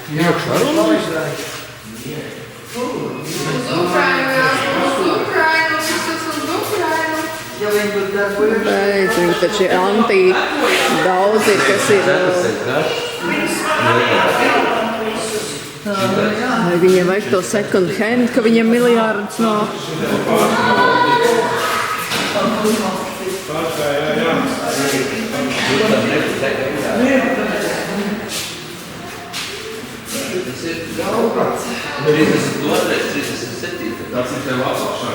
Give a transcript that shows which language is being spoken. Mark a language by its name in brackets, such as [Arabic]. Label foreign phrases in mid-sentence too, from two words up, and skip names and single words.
[Latvian] Uz Ukrainu, visas uz Ukrainu. Bet viņi taču ir anti daudzi, kas ir... Vai viņiem vajag to [English] second hand, [Latvian] ka viņiem miljārdus nāk? Tas ir daudz. 32, 37. Tas ir tev apakšā.